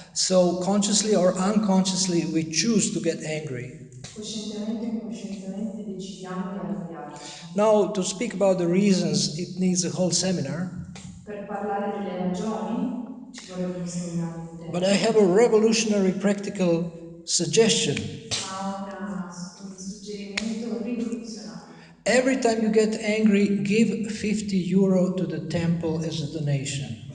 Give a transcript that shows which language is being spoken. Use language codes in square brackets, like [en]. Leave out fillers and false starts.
[en] So consciously or unconsciously we choose to get angry. [it] Coscientemente o incoscientemente decidiamo di arrabbiarci. [en] Now to speak about the reasons it needs a whole seminar. [it] Per parlare delle ragioni ci vorrebbe un seminario [en] But I [it] intero. [en] have a revolutionary practical suggestion. [it] Ma un suggerimento rivoluzionario. [en] Every time you get angry, give 50 euro to the temple as a donation.